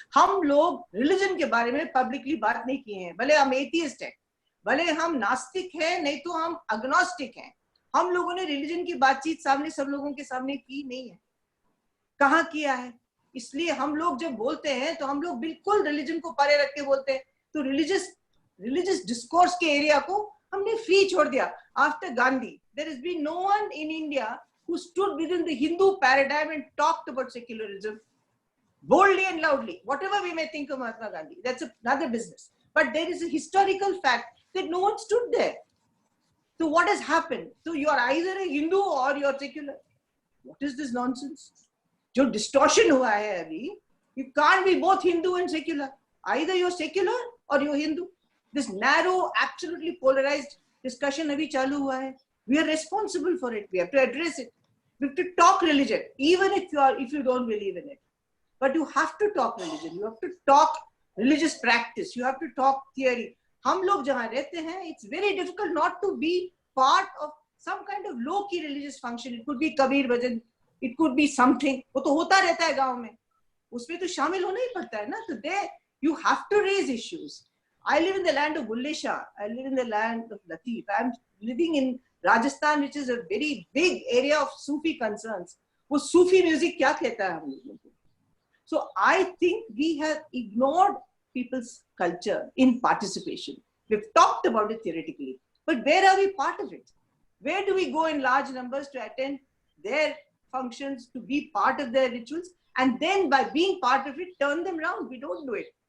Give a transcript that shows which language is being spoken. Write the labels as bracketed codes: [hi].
[hi] हम लोग रिलीजन के बारे में पब्लिकली बात नहीं किए हैं, भले हम एथियस्ट हैं, भले हम नास्तिक हैं, नहीं तो हम अग्नोस्टिक हैं। हम लोगों ने रिलीजन की बातचीत सामने सब लोगों के सामने की नहीं है। कहाँ किया है? इसलिए हम लोग जब बोलते हैं तो हम लोग बिल्कुल रिलीजन को परे रख के बोलते हैं। तो रिलीजियस डिस्कोर्स के एरिया को हमने फ्री छोड़ दिया। [en] After Gandhi there has been no one in India who stood within the Hindu paradigm and talked about secularism boldly and loudly. Whatever we may think of Mahatma Gandhi, that's another business. But there is a historical fact that no one stood there. So what has happened? So you are either a Hindu or you are secular. What is this nonsense? [hi] जो distortion हुआ है अभी, [en] you can't be both Hindu and secular. Either you're secular or you're Hindu. This narrow, absolutely polarized discussion [hi] अभी चालू हुआ है. [en] We are responsible for it. We have to address it. We have to talk religion, even if you don't believe in it. But you have to talk religion. You have to talk religious practice. You have to talk theory. [hi] हम लोग जहाँ रहते हैं, [en] it's very difficult not to be part of some kind of low-key religious function. It could be Kabir bhajan, it could be something. [hi] वो तो होता रहता है गांव में. उसमें तो शामिल होना ही पड़ता है ना. [en] तो there you have to raise issues. I live in the land of Bulle Shah. I live in the land of Latif. I'm living in Rajasthan, which is a very big area of Sufi concerns. [hi] वो Sufi music क्या कहता है हम लोगों को? [en] So I think we have ignored people's culture in participation. We've talked about it theoretically, but where are we part of it? Where do we go in large numbers to attend their functions, to be part of their rituals, and then by being part of it, turn them around? We don't do it.